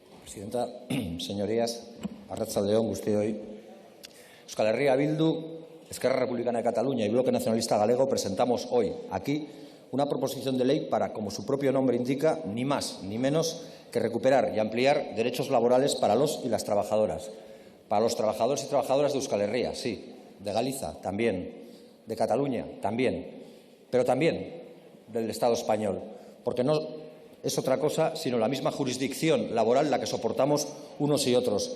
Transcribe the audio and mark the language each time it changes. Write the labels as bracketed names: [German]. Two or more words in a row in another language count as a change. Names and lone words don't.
[Spanish] Presidenta, señorías, [Basque] arratsalde on guztioi. [Spanish] Euskal Herria Bildu, Esquerra Republicana de Cataluña y Bloque Nacionalista Galego presentamos hoy aquí una proposición de ley para, como su propio nombre indica, ni más ni menos que recuperar y ampliar derechos laborales para los y las trabajadoras. Para los trabajadores y trabajadoras de Euskal Herria, sí, de Galiza también, de Cataluña también, pero también del Estado español, porque no es otra cosa sino la misma jurisdicción laboral la que soportamos unos y otros.